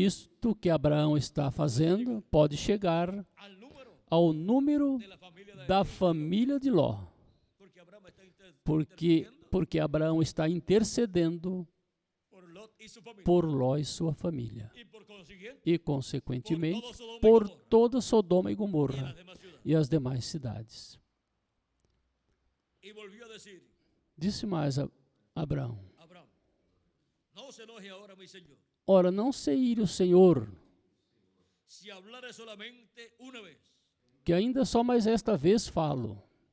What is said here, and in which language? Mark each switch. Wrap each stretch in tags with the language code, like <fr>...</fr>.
<pt>isto que Abraão está fazendo, pode chegar</pt> <es>al número</es> <pt>ao número</pt> <es>de la familia de</es> <pt>da família de Ló.</pt> <es>porque Abraham está intercediendo</es> <pt>Porque Abraão está intercedendo</pt> <es>por Lot y su familia.</es> <pt>por Ló e sua família.</pt> <es>Y por consiguiente,</es> <pt>E, consequentemente,</pt> <es>por</es> <pt>por toda Sodoma e</pt> <es>y las</es> <pt>Gomorra</pt> <es>demás ciudades.</es> <pt>e as demais cidades.</pt> <es>Y volvió a decir,</es> <pt>Disse mais a Abraão:</pt> <es>Abraham, no se enoje ahora, mi señor,</es> <pt>ora, não se ire o Senhor,</pt> <es>si hablare solamente una vez.</es> <pt>que ainda só mais esta vez falo.</pt>